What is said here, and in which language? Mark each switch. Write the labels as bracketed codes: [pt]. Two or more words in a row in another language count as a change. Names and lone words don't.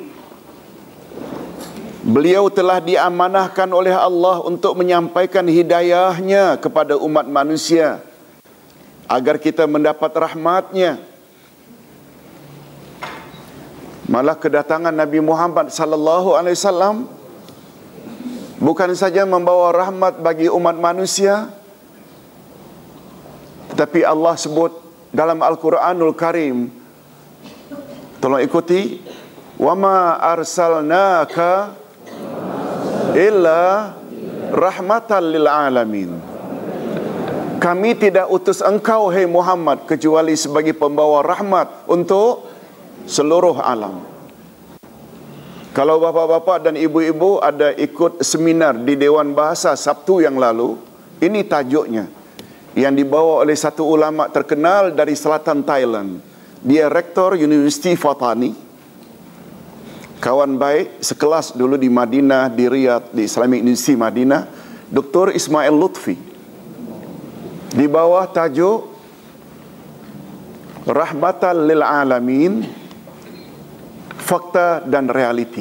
[ms] Beliau telah diamanahkan oleh Allah untuk menyampaikan hidayahnya kepada umat manusia agar kita mendapat rahmatnya. Malah kedatangan Nabi Muhammad [ar] صلى الله عليه وسلم [ms] bukan saja membawa rahmat bagi umat manusia, tetapi Allah sebut dalam Al-Quranul Karim, tolong ikuti, [ar] وما أرسلناك إلا رحمة للعالمين. [ms] Kami tidak utus engkau, hai Muhammad, kecuali sebagai pembawa rahmat untuk seluruh alam. Kalau bapa-bapa dan ibu-ibu ada ikut seminar di Dewan Bahasa Sabtu yang lalu, ini tajuknya, yang dibawa oleh satu ulama terkenal dari selatan Thailand. Dia rektor Universiti Fatani, kawan baik sekelas dulu di Madinah, di Riyadh, di Islamic University Madinah, Dr. Ismail Lutfi. Di bawah tajuk Rahmatan lil Alamin, Fakta dan Realiti.